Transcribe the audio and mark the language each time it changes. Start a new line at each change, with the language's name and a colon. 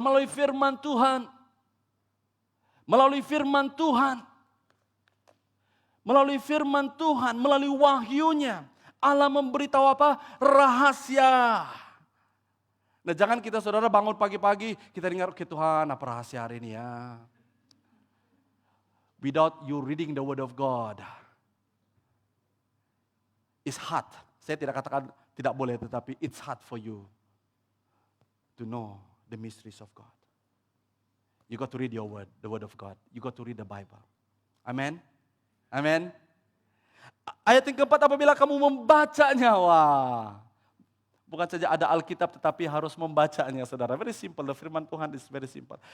Indonesian: Melalui firman Tuhan. Melalui firman Tuhan. Melalui firman Tuhan, melalui wahyunya. Allah memberitahu apa? Rahasia. Nah, jangan kita, saudara, bangun pagi-pagi, kita dengar, oke Tuhan, apa rahasia hari ini ya?
English: Without you reading the word of God. It's hard.
Indonesian: Saya tidak katakan tidak boleh, tetapi
English: it's hard for you to know the mysteries of God. You got to read your word, the word of God. You got to read the Bible. Amen. Amen.
Indonesian: Ayat yang keempat, apabila kamu membacanya, wah. Bukan saja ada Alkitab, tetapi harus membacanya, saudara.
English: Very simple, the firman Tuhan is very simple.